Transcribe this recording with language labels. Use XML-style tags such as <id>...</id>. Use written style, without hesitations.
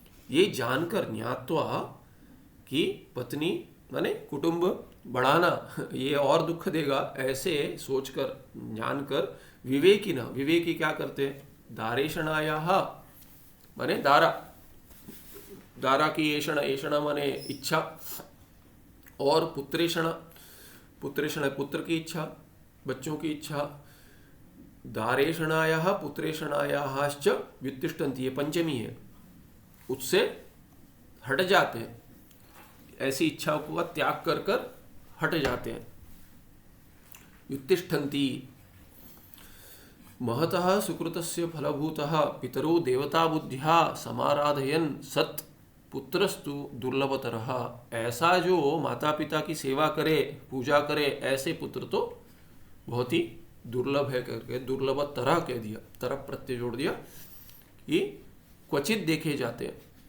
<hi>ये जानकर ज्ञात्वा कि पत्नी माने कुटुंब बढ़ाना ये और दुख देगा, ऐसे सोचकर जानकर विवेकी ना, विवेकी क्या करते हैं, दारेषणाया माने दारा की ऐषणा माने इच्छा, और पुत्रेषणा पुत्र की इच्छा, बच्चों की इच्छा।</hi> <sa>दारेषणाया पुत्रेषणायाश्च व्युत्तिष्ठन्ति,</sa> <hi>ये पंचमी है, उससे हट जाते हैं, ऐसी इच्छाओं का त्याग कर कर हट जाते हैं।</hi> <sa>व्युत्तिष्ठन्ति महतः सुकृतस्य फलभूतः पितरो देवता बुद्ध्या समाराधयन् सत् पुत्रस्तु दुर्लभतरः।</sa> <hi>ऐसा जो माता पिता की सेवा करे, पूजा करे, ऐसे पुत्र तो बहुत ही दुर्लभ है करके दुर्लभ तरह कह दिया, तरह प्रत्यय जोड़ दिया कि क्वचित देखे जाते हैं।</hi>